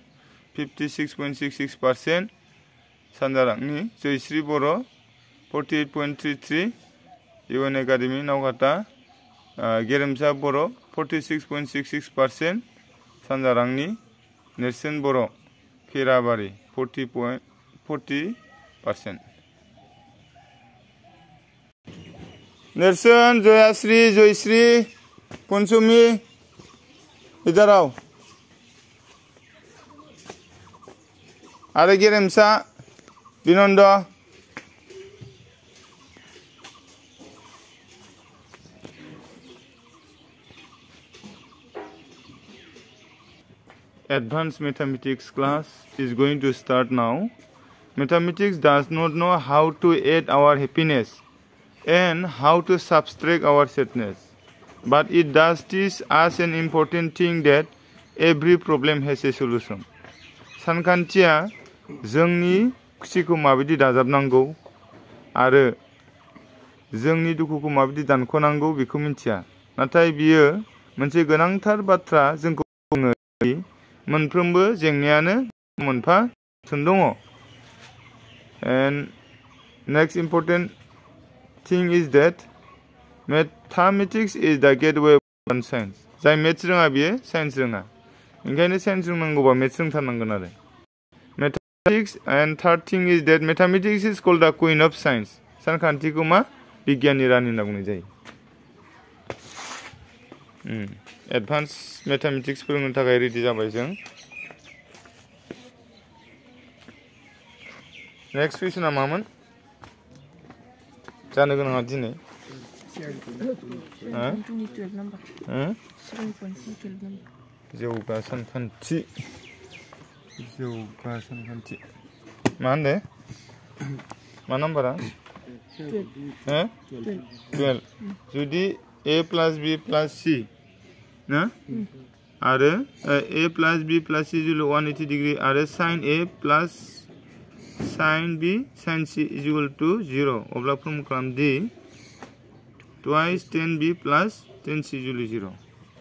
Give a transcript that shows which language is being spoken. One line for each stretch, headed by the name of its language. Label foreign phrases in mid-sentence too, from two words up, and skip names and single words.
Bodo: 56.66% सानजारांनि जयश्री बर' 48.33 इउएन एकाडेमि नावकाटा गेरेमसा बर' 46.66% सानजारांनि नेरसोन बर' खैराबारि 40%।
English: नेरसोन जयाश्री जयश्री पनसुमी
Hindi: इधर आओ
English: आरे गेरेमसा बिनन्द Advanced mathematics class is going to start now. Mathematics does not know how to add our happiness and how to subtract our sadness. But it does teach us an important thing that every problem has a solution.
Bodo: सानखान्थिया जोंनि खुसिखौ माबायदि दाजाबनांगौ आरो जोंनि दुखुखौ माबायदि दानख'नांगौ बेखौ मिथिया नाथाय बियो मोनसे गोनांथार बाथ्रा जोंखौ बुङो मोनफ्रोमबो जेंनायानो मोनफा सलुशन दङ
English: and next important thing is that mathematics is the gateway of
Bodo: science जाय मेथ्स रोङा बियो साइन्स रोङा ओंखायनो साइन्स रोंनांगौबा मेथ्स रोंथारनांगोन आरो
English: mathematics and third thing is that mathematics is called the queen of science
Bodo: सानखान्थिखौ मा बिगियाननि रानि होनना बुंनाय जायो
English: advanced mathematics
Bodo: फोरोंनो थाखाय रेडि जाबाय जों नेक्स्ट कुइसना मामोन जानो गोनाङा दिनै जौगा सानखान्थि मा होनदो मा नाम्बारा 12 जुदि
English: a plus b plus c
Bodo: ना आरो
English: a plus b plus c equal 180 degree
Bodo: आरो
English: sin a plus sin b sin c equal to 0
Bodo: अब्ला फर्म खालाम दि
English: twice tan b plus tan c equal 0